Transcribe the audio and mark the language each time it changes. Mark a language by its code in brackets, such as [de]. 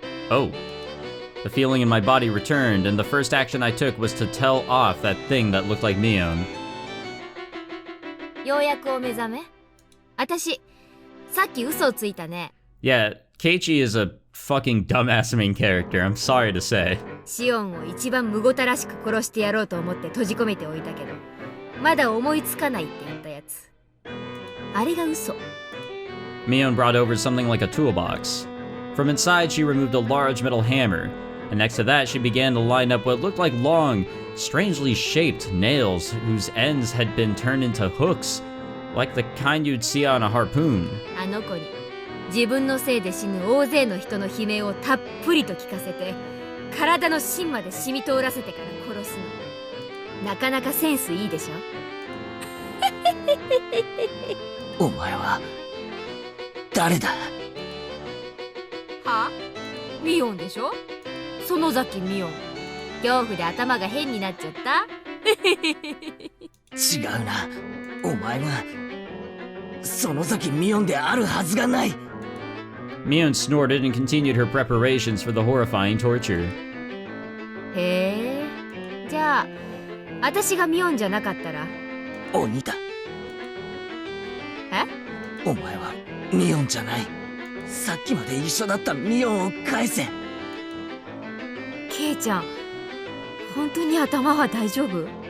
[en] Oh. The feeling in my body returned, and the first action I took was to tell off that thing that looked like Mion. [ja] ようやくお目覚め？私、さっき嘘をついたね。 [en] Yeah, Keiichi is a fucking dumbass main character, I'm sorry to say. [ja] シオンを一番むごたらしく殺してやろうと思って閉じ込めておいたけど、まだ思いつかないってやったやつ。あれが嘘。 [en] Mion brought over something like a toolbox. From inside, she removed a large metal hammer, and next to that, she began to line up what looked like long, strangely shaped nails whose ends had been turned into hooks, like the kind you'd see on a harpoon. [ja] あの子に自分のせいで死ぬ大勢の人の悲鳴をたっぷりと聞かせて、体の芯まで染み通らせてから殺すの。なかなかセンスいいでしょ？お前は誰だ？は？ミオンでしょ？園崎ミオン。恐怖で頭が変になっちゃった？違うな。お前が園崎ミオンであるはずがない。 [en] Mion snorted and continued her preparations for the horrifying torture. [ja] へえ。じゃあ、私がミオンじゃなかったら？鬼だ。え？お前はミオンじゃない。さっきまで一緒だったミオンを返せ。ケイちゃん、本当に頭は大丈夫？